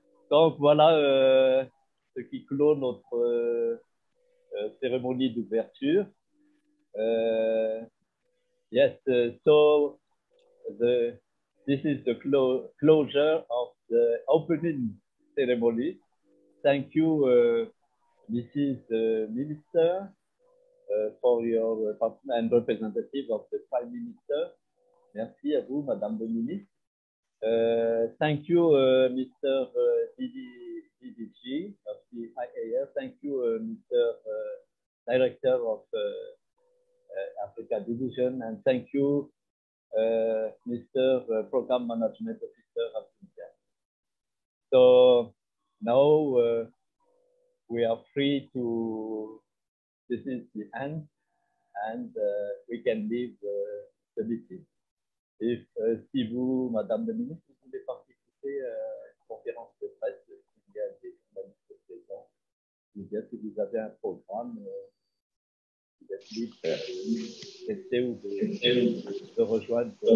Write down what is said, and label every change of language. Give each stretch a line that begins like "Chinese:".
French: Donc voilà ce qui clôt notre cérémonie d'ouverture.
English: Yes, so this is the closure of the opening ceremony. Thank you, Mrs. Minister, for your and representative of the Prime Minister. Merci à vous, Madame la Ministre. Thank you, Mr. DDG of the IAF. Thank you, Mr. Director of Africa Division, and thank you, Mr. Program Management Officer of India. So now we are free to, this is the end, and we can leave the meeting.
French: Et si vous, Madame la Ministre, vous voulez participer à une conférence de presse, il y a des journalistes présents, ou bien si vous avez un programme, vous êtes libre de rester ou de rejoindre.